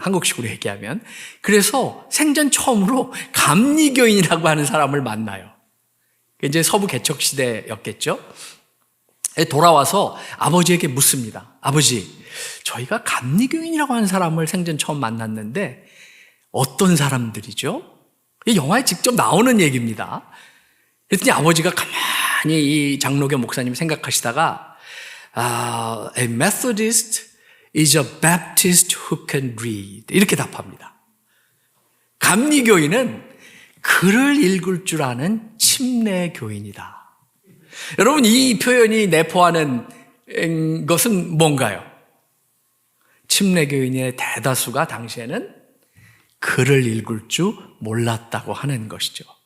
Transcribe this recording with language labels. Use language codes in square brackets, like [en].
[ko] 한국식으로 얘기하면. 그래서 생전 처음으로 감리교인이라고 하는 사람을 만나요. 이제 서부 개척 시대였겠죠. 돌아와서 아버지에게 묻습니다. 아버지, 저희가 감리교인이라고 하는 사람을 생전 처음 만났는데 어떤 사람들이죠? 이 영화에 직접 나오는 얘기입니다. 그랬더니 아버지가 가만히 이 장로교 목사님 생각하시다가 [en] A Methodist is a Baptist who can read. [ko] 이렇게 답합니다. 감리교인은 글을 읽을 줄 아는 침례 교인이다. 여러분, 이 표현이 내포하는 것은 뭔가요? 침례 교인의 대다수가 당시에는 글을 읽을 줄 몰랐다고 하는 것이죠.